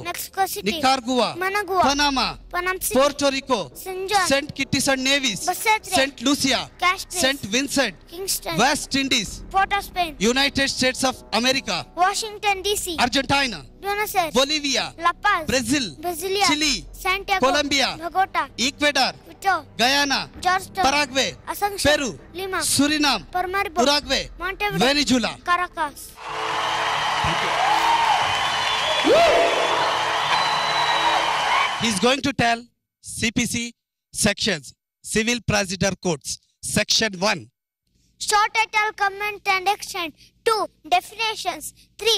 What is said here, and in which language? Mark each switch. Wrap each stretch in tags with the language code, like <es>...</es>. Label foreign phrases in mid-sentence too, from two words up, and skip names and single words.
<en>Mexico City, Nicaragua, Managua, Panama, Panama City, Puerto Rico, St. John, St. Kitts and Nevis, Basseterre, St. Lucia, Castries, St. Vincent, Kingston, West Indies, Port of Spain, United States of America, Washington DC, Argentina, Buenos Aires, Bolivia, La Paz, Brazil, Brasilia, Chile, Santiago, Colombia, Bogota, Ecuador, Quito, Guyana, Georgetown, Paraguay, Asunción, Peru, Lima, Suriname, Paramaribo, Uruguay, Montevideo, Venezuela. Caracas. He's going to tell CPC sections, Civil Procedure Codes, Section 1. Short title, comment and extent. 2. Definitions. 3.</en>